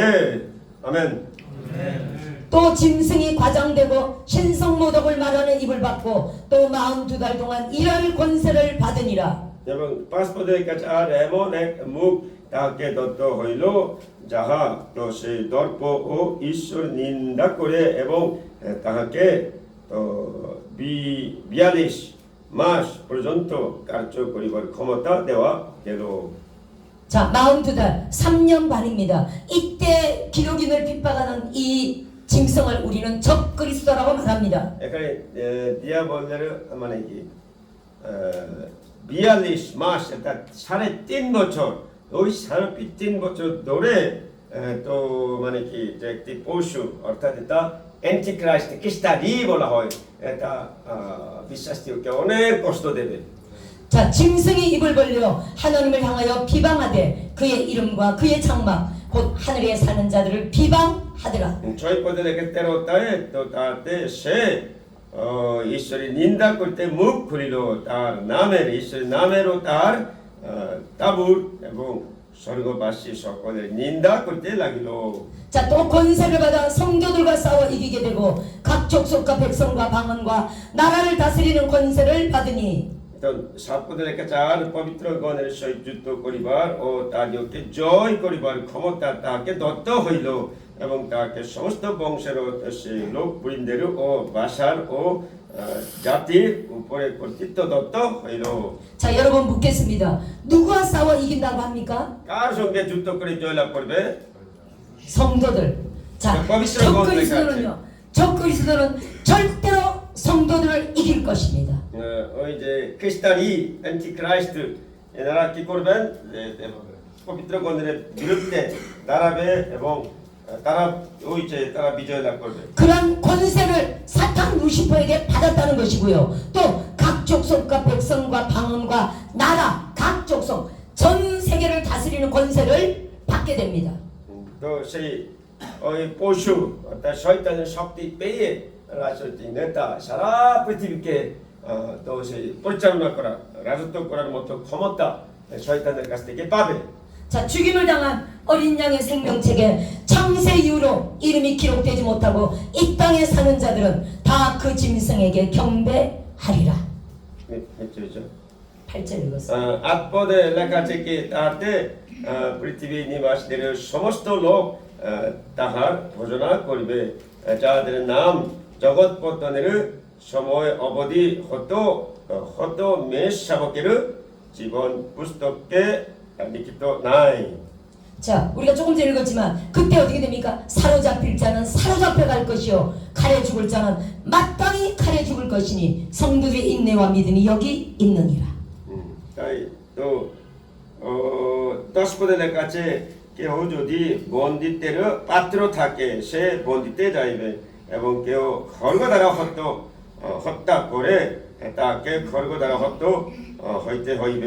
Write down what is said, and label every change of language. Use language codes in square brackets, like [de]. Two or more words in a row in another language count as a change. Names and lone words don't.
[ko] 아멘. 또 짐승이 과장되고 신성모독을 말하는 입을 받고 또 42달 동안 일할 권세를 받으니라. [bn] এবং পাঁচ পদের কাছে আর এমন এক মুখ তাহাকে দত্ত হইল যাহা তো সেই দর্প ও ঈশ্বর নিন্দা করে এবং তাহাকে 42 মাস পর্যন্ত কার্য করিবার ক্ষমতা দেওয়া গেল। [ko] 자, 42달 3년 반입니다. 이때 기록인을 핍박하는 이 짐승을 우리는 적그리스도라고 말합니다. [bn] এখানে দিয়াবলের মানে কি 42 মাস অর্থাৎ 3.5 বছর, ওই 3.5 বছর ধরে তো মানে কি যে একটি পশু অর্থাৎ এটা অ্যান্টিক্রাইস্ট খ্রিস্টানি বলা হয়, এটা বিশ্বাসীকে অনেক কষ্ট দেবে। [ko] 자, 짐승이 입을 벌려 하나님을 향하여 비방하되 그의 이름과 그의 장막 곧 하늘에 사는 자들을 비방하더라. [bn] ছয় পদে লেখে 13টায় তো তাতে সে ঈশ্বরের নিন্দা করতে মুখ খুলিল, তার নামের ঈশ্বরের নামেরও তার তাবুর এবং স্বর্গবাসী সকলের নিন্দা করতে লাগিল। [ko] 자, 또 권세를 받아 성도들과 싸워 이기게 되고 각 족속과 백성과 방언과 나라를 다스리는 권세를 받으니 [bn] তো সাত পদে লেখা চার পবিত্র গণের সহিত যুদ্ধ করিবার ও তাদেরকে জয় করিবার ক্ষমতা তাহাকে দত্ত হইল এবং তাহাকে সমস্ত বংশের সেই লোক বৃন্দের ও ভাষার ও জাতির উপরে কর্তৃত্ব দত্ত হইল। [ko] 자, 여러분 묻겠습니다. 누구와 싸워 이긴다고 합니까? [bn] কার সঙ্গে যুদ্ধ করে জয়লাভ করবে? [ko] 성도들. 자, 거기서 적그리스도는요. 적그리스도는 절대로 성도들을 이길 것입니다. [bn] ওই যে খ্রিস্টানি অ্যান্টিক্রাইস্ট এনারা কি করবেন? পবিত্র গণের বিরুদ্ধে দাঁড়াবে এবং তারা ওই যে তারা বিজয় লাভ করবে। [ko] 그런 권세를 사탄 루시퍼에게 받았다는 것이고요. 또 각 족속과 백성과 방언과 나라 각 족속 전 세계를 다스리는 권세를 받게 됩니다. [bn] তো সেই ওই পশু অর্থাৎ শয়তানের শক্তি পেয়ে রাজনৈতিক নেতা সারা পৃথিবীকে তো সেই পরিচালনা করা রাজত্ব করার মতো ক্ষমতা শয়তানের কাছ থেকে পাবে। [ko] 자, 죽임을 당한 어린 양의 생명책에 창세 이후로 이름이 기록되지 못하고 이 땅에 사는 자들은 다 그 짐승에게 경배하리라. 그렇죠. 8절 읽었어요. [bn] আত্মদে লেখা থেকে তাতে পৃথিবী নিবাসীদের সমস্ত লোক তাহার ভোজনা করিবে, যাদের নাম জগৎ পতনের সময় অবধি হত মেষ শাবকের জীবন পুস্তকে লিখিত নাই। [ko] 자, 우리가 조금 전에 읽었지만 그때 어떻게 됩니까? 사로잡힐 자는 사로잡혀 갈 것이요 칼에 죽을 자는 마땅히 칼에 죽을 것이니 성도들의 인내와 믿음이 여기 있느니라. [bn] তাই তো 10 পদে লেখা আছে কেহ যদি বন্দিত্বের পাত্র থাকে সে বন্দিতে যাইবে এবং কেউ খড়গ দ্বারা হত্যা করে তাকে খড়গ দ্বারা হইতে হইবে।